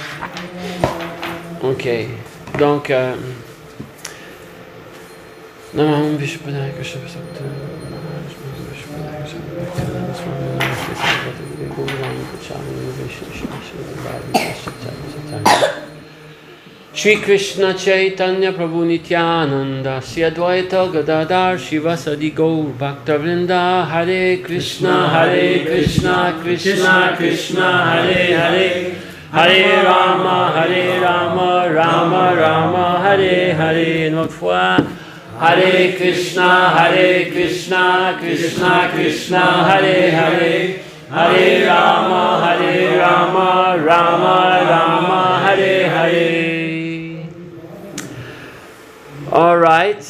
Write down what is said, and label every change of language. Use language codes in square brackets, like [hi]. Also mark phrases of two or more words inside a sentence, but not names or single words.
[fr] OK. Donc, non, je suis pas d'accord. Je suis pas d'accord. [sa] Shri Krishna Chaitanya Prabhu Nityananda Shri Advaita Gadadhar Shivasadi Gaur Bhaktavrinda Hare Krishna Krishna Krishna Hare Hare Hare Rama Rama Rama Hare Hare. [fr] Une autre fois. [sa] Hare Krishna Krishna Krishna Hare Hare Hare Rama Rama Hare Hare. [en] All right.